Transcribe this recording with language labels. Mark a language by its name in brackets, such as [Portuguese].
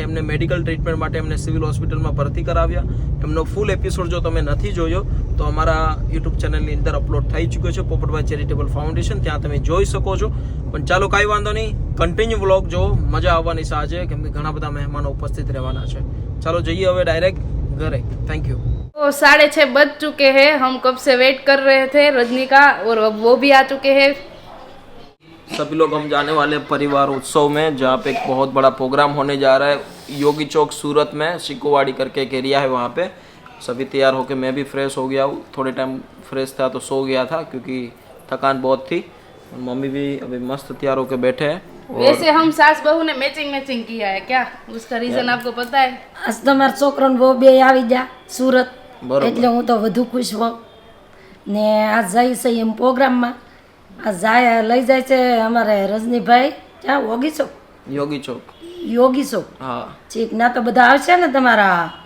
[Gujarati] એમને medical treatment માટે એમને સિવિલ હોસ્પિટલમાં ભરતી કરાવ્યા. એમનો ફૂલ એપિસોડ જો તમે નથી જોયો તો અમારા યુટ્યુબ ચેનલની અંદર અપલોડ થઈ ચૂક્યો છે, પોપટભાઈ ચેરિટેબલ ફાઉન્ડેશન, ત્યાં તમે જોઈ શકો છો. પણ ચાલો કાંઈ વાંધો નહીં, કન્ટિન્યુ વ્લોગ જો, મજા આવવાની છે આજે, કેમ કે ઘણા બધા મહેમાનો ઉપસ્થિત રહેવાના છે. ચાલો જઈએ હવે ડાયરેક્ટ ઘરે. [English] Thank you. [Hindi] तो 6:30 बज चुके हैं, हम कब से वेट कर रहे थे रजनी का, और अब वो भी आ चुके हैं. सभी लोग हम जाने वाले परिवार उत्सव में, जहाँ पे एक बहुत बड़ा प्रोग्राम होने जा रहा है योगी चौक सूरत में. शिकोवाड़ी करके एक एरिया है, वहाँ पे सभी तैयार होके मैं भी फ्रेश हो गया हूँ. थोड़े टाइम फ्रेश था तो सो गया था, क्योंकि थकान बहुत थी। मम्मी भी अभी मस्त तैयार होकर बैठे हैं। वैसे हम सास बहू ने मैचिंग किया है क्या? उसका रीजन आपको पता है? [Gujarati] આજ તમારા છોકરાને બહુ બે આવી ગયા સુરત, બરોબર. એટલે હું તો વધુ ખુશ હોઉં ને આજ જાય છે એમ પ્રોગ્રામમાં. આ જાય લઈ જાય છે અમારે રજનીભાઈ, ક્યાં યોગી ચોક, યોગી ચોક. યોગી ચોક હા, ઠીક ના તો બધા આવશે ને તમારા